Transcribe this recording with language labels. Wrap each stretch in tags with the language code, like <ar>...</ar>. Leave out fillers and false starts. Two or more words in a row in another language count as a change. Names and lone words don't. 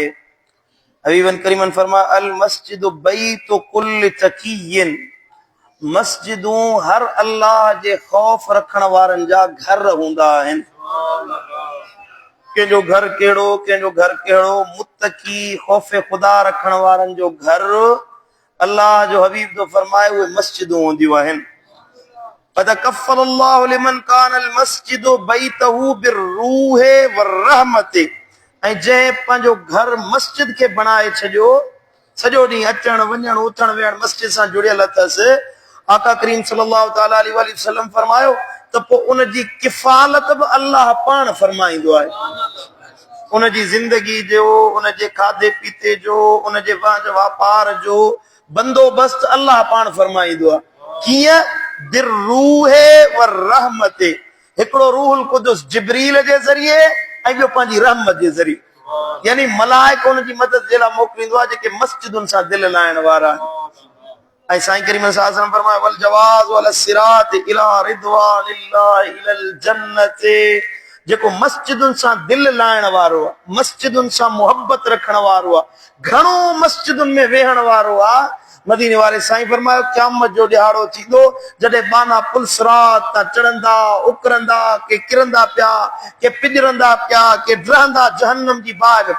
<sd>हबीबन करीमन फरमा</sd> <ar>المسجد بيت كل تقي,</ar> <sd>मस्जिदूं हर अल्लाह जे खौफ रखण वारन जा घर हुंदा आहिनि। कंहिंजो घर कहिड़ो, कंहिंजो घर कहिड़ो, मुत्तकी खौफ खुदा रखण वारन जो घर अल्लाह जो हबीब तो फरमाए उहे मस्जिदूं हूंदियूं आहिनि।</sd> <ar>فتكفل الله لمن كان المسجد بيته بالروح والرحمة.</ar> <sd>ऐं जंहिं पंहिंजो घर मस्जिद खे बणाए छॾियो, सॼो ॾींहुं अचण वञण उथण वेहण मस्जिद सां जुड़ियल अथसि, आका करीम</sd> <ar>صلى الله تعالى عليه وسلم</ar> <sd>फरमायो त पोइ उनजी किफ़ालत बि अल्लाह पाण फरमाईंदो आहे। उनजी ज़िंदगी जो, उनजे खाधे पीते जो, उनजे वापार जो बंदोबस्त अल्लाह पाण फरमाईंदो आहे। कीअं?</sd> <ar>بالروح والرحمة,</ar> <sd>हिकिड़ो रूहुल कुदुस जिब्रील जे ज़रिए ऐं ॿियो पंहिंजी रहमत जे ज़रिए, यानी मलाइक उनजी मदद जे लाइ मोकिलींदो आहे जेके मस्जिदुनि सां दिलि लाइण वारा। ऐं साईं करीम</sd> <ar>صلى الله عليه وسلم</ar> <sd>फरमायो</sd> <ar>والجواز والصراط إلى رضوان الله إلى الجنة,</ar> <sd>जेको मस्जिदुनि सां दिलि लाइण वारो आहे, मस्जिदुनि सां मोहब्बत रखण वारो आहे, घणो मस्जिदुनि में वेहण वारो आहे, मदीने वारे साईं फरमायो क़यामत जो ॾिहाड़ो थींदो जॾहिं बाना पुल सिरात तां चढ़ंदा उकरंदा, के किरंदा पिया, के पिजरंदा पिया, के ड्रहंदा जहन्नम जी बाहि में।</sd>